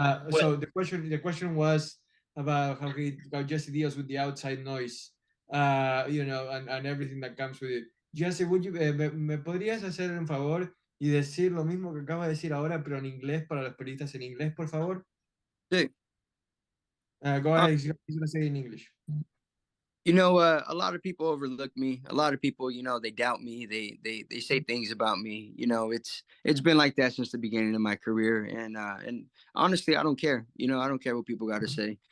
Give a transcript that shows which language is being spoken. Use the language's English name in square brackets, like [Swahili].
[English] So the question was about how Jesse deals with the outside noise, you know, and everything that comes with it. [Spanish] Jesse, me podrías hacer un favor y decir lo mismo que acabo de decir ahora, pero en inglés, para los periodistas en inglés, por favor? Sí. [English] Go ahead. He's going to say it in English. You know, a lot of people overlook me. A lot of people, you know, they doubt me. They say things about me. You know, it's been like that since the beginning of my career. And honestly, I don't care. You know, I don't care what people got to say.